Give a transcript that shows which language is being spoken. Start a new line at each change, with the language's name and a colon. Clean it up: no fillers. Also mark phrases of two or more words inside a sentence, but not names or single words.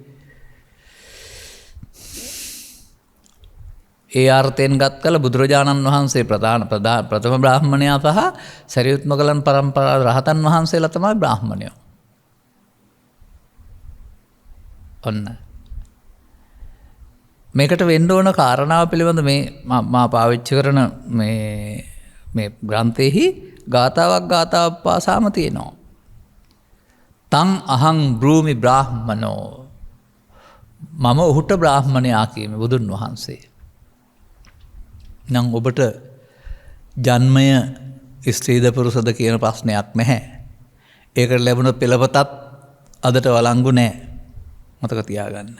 Sinhala: ඒ අර්ථයෙන් ගත් කල බුදුරජාණන් වහන්සේ ප්‍රථම බ්‍රාහ්මණයා සහ සරියුත් මොගලන් පරම්පරාව රහතන් වහන්සේලා තමයි බ්‍රාහ්මණයෝ. ඔන්න මේකට වෙන්න ඕන කාරණාව පිළිබඳ මේ මා පාවිච්චි කරන මේ ග්‍රන්ථයේහි ගාතාවක් පාසාම තියෙනවා.
Pali: තං අහං බ්‍රූමි බ්‍රාහ්මනෝ.
Sinhala: මම ඔහුට බ්‍රාහ්මණයා කීමේ බුදුන් වහන්සේ. නම් ඔබට ජන්මය ස්ත්‍රීද පුරුෂද කියන ප්‍රශ්නයක් නැහැ. ඒකට ලැබුණ පෙළපතත් අදට වළංගු නැහැ. මතක තියාගන්න.